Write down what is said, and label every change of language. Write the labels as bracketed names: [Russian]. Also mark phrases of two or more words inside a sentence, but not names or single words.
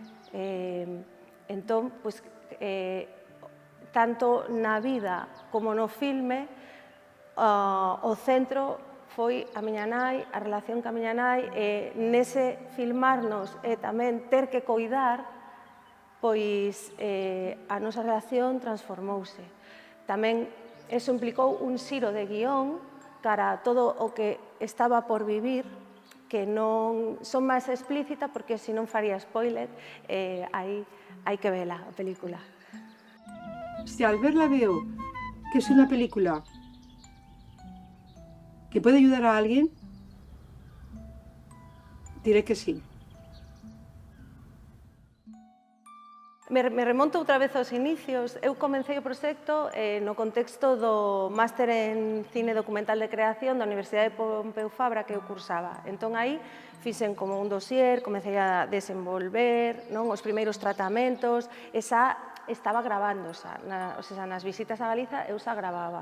[Galician] Entón, tanto na vida como no filme, o centro foi a miña nai, a relación ca miña nai, e nese filmarnos e tamén ter que coidar, pois a nosa relación transformouse. Tamén eso implicou un xiro de guión cara a todo o que estaba por vivir, que non son máis explícita porque se non faría spoiler, hai que vela a película. [Spanish] Si al verla veo que es una película que puede ayudar a alguien, diré que sí. Me remonto [Galician] outra vez aos inicios. Eu comecei o proxecto no contexto do máster en cine documental de creación da Universidade de Pompeu Fabra que eu cursaba. Entón, aí fixen como un dossier, comecei a desenvolver os primeiros tratamentos, e xa estaba grabando, nas visitas a Galiza eu xa grababa.